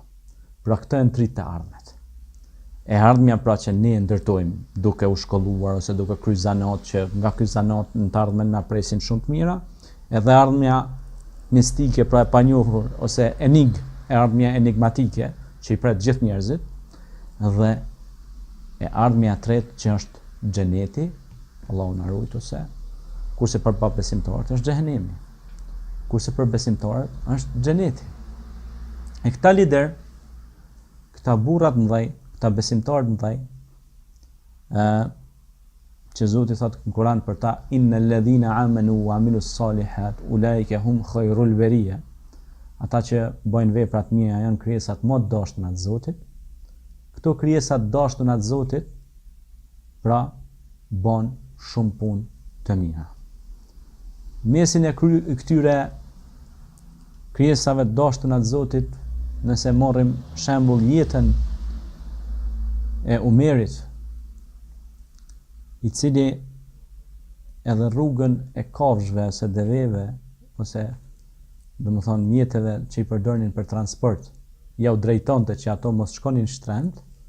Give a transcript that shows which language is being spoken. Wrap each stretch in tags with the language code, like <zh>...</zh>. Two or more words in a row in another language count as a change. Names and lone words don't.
<sq>Pra këto janë tri të ardhmet. E ardhmja pra që ne ndërtojmë duke u shkolluar ose duke kryer zanat, që nga ky zanat në të ardhmen na presin shumë të mira, edhe ardhmja mistike, pra e panjohur ose ardhmja enigmatike që i pret gjithë njerëzit, dhe e ardhmja e tretë që është xheneti, Allahu na ruaj ose, kurse për besimtarët është xhehenemi, kurse për besimtarët është xheneti. E këta lider, këta burrat mëdhej, këta besimtarët mëdhej, që Zoti thotë në Kur'an për ta,</sq> <ar>إن الذين آمنوا وعملوا الصالحات أولئك هم خير البرية,</ar> <sq>ata që bëjnë vepra të mira janë krijesat më të dashtuna të Zotit. Këto krijesa të dashtuna të Zotit pra bën shumë punë të mira. Mesin e këtyre krijesave të dashtuna të Zotit, nëse marrim shembull jetën e Umerit, i cili edhe rrugën e kafshëve ose deveve, ose do më thonë mjeteve që i përdornin për transport, ja u drejtonte që ato mos shkonin shtrend.</sq>